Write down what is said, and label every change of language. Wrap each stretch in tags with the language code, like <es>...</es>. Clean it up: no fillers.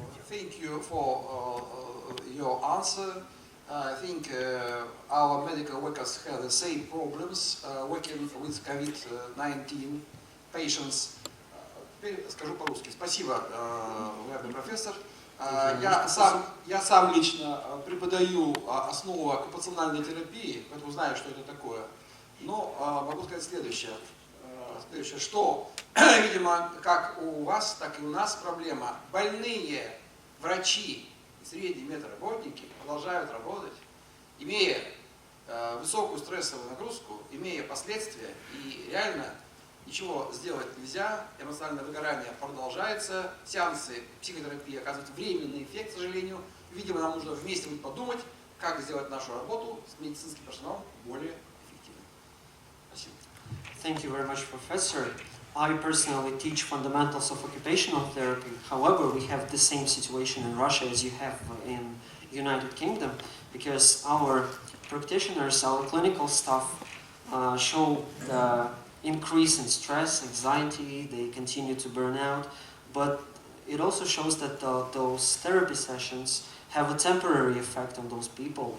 <en>Thank you for your answer. I think our medical workers have the same problems working with COVID-19 patients.</en> <ru>Теперь скажу по-русски. Спасибо, уважаемый профессор. Я сам лично преподаю основу оккупационной терапии, поэтому знаю, что это такое. Но могу сказать следующее. следующее, что, видимо, как у вас, так и у нас проблема. Больные врачи и средние медработники продолжают работать, имея высокую стрессовую нагрузку, имея последствия, и реально ничего сделать нельзя, эмоциональное выгорание продолжается, сеансы психотерапии оказывают временный эффект, к сожалению. Видимо, нам нужно вместе будет подумать, как сделать нашу работу с медицинским персоналом более эффективной. Спасибо.</ru> <en>Thank you very much, Professor. I personally teach fundamentals of occupational therapy. However, we have the same situation in Russia as you have in United Kingdom, because our practitioners, our clinical staff show the increase in stress, anxiety, they continue to burn out, but it also shows that those therapy sessions have a temporary effect on those people.</en>